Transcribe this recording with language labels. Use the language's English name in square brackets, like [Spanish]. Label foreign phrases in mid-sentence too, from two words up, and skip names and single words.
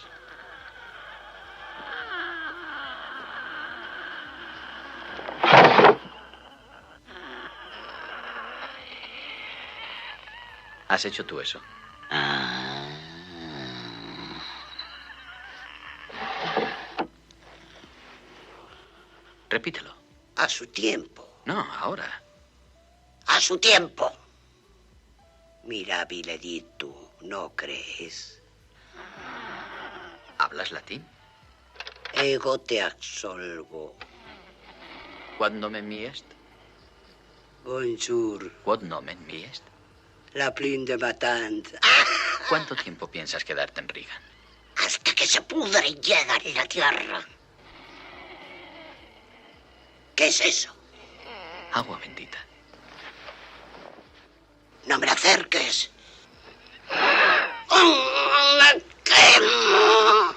[Spanish] ¿Has hecho tú eso? Repítelo. A su tiempo. No, ahora. A su tiempo. [Latin] Mirabile dictu, [Spanish] ¿no crees? ¿Hablas latín? [Latin] Ego te absolvo. Quod nomen mi est? [French] Bonjour. [Latin] Quod nomen mi est? [French] La plin de matant. [Spanish] ¿Cuánto tiempo piensas quedarte en Regan? Hasta que se pudre y llega en la tierra. ¿Qué es eso? Agua bendita. No me la acerques. ¡Me quemo!